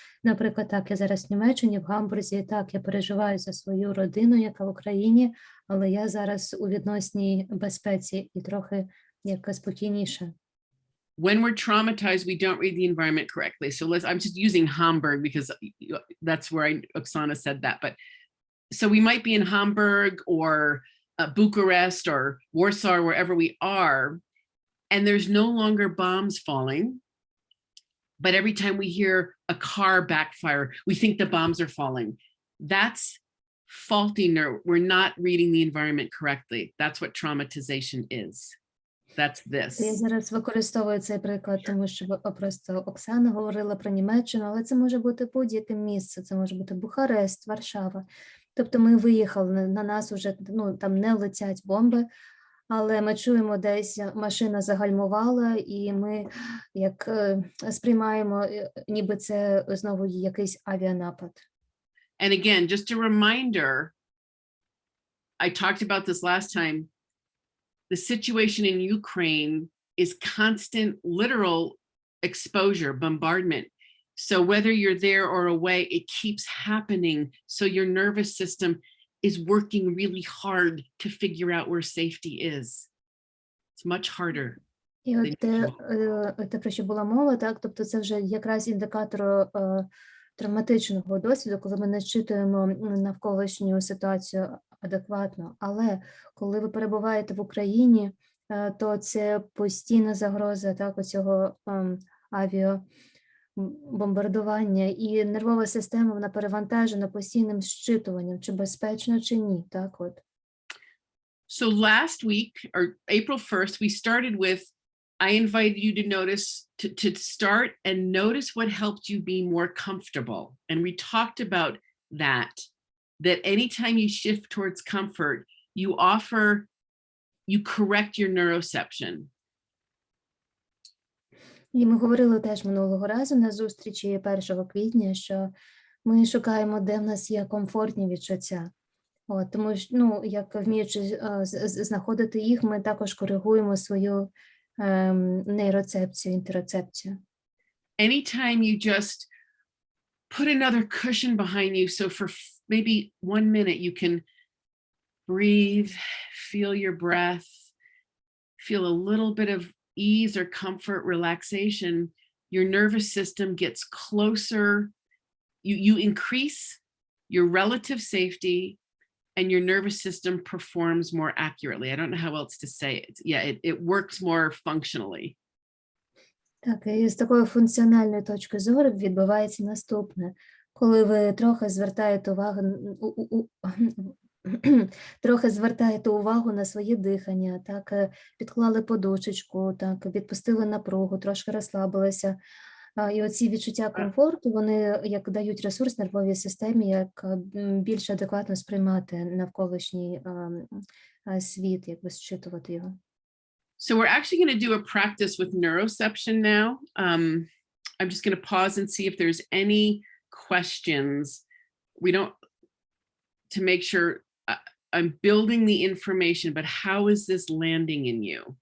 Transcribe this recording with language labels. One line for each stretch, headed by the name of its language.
Ukrainian: Наприклад, так, я зараз в Німеччині, в Гамбурзі, так, я переживаю за свою родину, яка в Україні, але я зараз у відносній безпеці і трохи як спокійніше.
English: When we're traumatized, we don't read the environment correctly. So I'm just using Hamburg because that's where Oksana said that. But so we might be in Hamburg or Bucharest or Warsaw, or wherever we are, and there's no longer bombs falling. But every time we hear a car backfire, we think the bombs are falling. That's faulty nerve. We're not reading the environment correctly. That's what traumatization is. That's this.
Ukrainian: Я зараз використовую цей приклад, тому що просто Оксана говорила про Німеччину, але це може бути будь-яке місце. Це може бути Бухарест, Варшава. Тобто ми виїхали, на нас вже, ну, там не летять бомби, але ми чуємо, десь машина загальмувала, і ми як сприймаємо, ніби це знову якийсь авіанапад.
English: And again, just a reminder, I talked about this last time, the situation in Ukraine is constant literal exposure, bombardment. So whether you're there or away, it keeps happening. So your nervous system is working really hard to figure out where safety is. It's much harder.
Ukrainian: І от те, про що була мова, так, тобто це вже якраз індикатор травматичного досвіду, коли ми не зчитуємо навколишню ситуацію адекватно. Але коли ви перебуваєте в Україні, то це постійна загроза так, оцього авіабомбардування, і нервова система вона перевантажена постійним зчитуванням, чи безпечно, чи ні. Так, от.
English: So last week, or April 1st, we started with, I invited you to notice, to start and notice what helped you be more comfortable. And we talked about that anytime you shift towards comfort, you correct your neuroception.
Ukrainian: І ми говорили теж минулого разу на зустрічі 1 квітня, що ми шукаємо, де в нас є комфортні відчуття. От, тому що, як вміючи знаходити їх, ми також коригуємо свою нейроцепцію, інтероцепцію.
English: Anytime you just put another cushion behind you, so for maybe 1 minute you can breathe, feel your breath, feel a little bit of ease or comfort, relaxation, your nervous system gets closer. You increase your relative safety and your nervous system performs more accurately. I don't know how else to say it. Yeah, it works more functionally.
Ukrainian: Так, і з такої функціональної точки зору відбувається наступне. Коли ви трохи звертаєте увагу на своє дихання, так, підклали подушечку, так, відпустили напругу, трошки розслабилися. І оці відчуття комфорту, вони як дають ресурс нервовій системі, як більш адекватно сприймати навколишній світ, якби зчитувати його.
English: So we're actually going to do a practice with neuroception now. I'm just going to pause and see if there's any questions. To make sure I'm building the information, but how is this landing in you?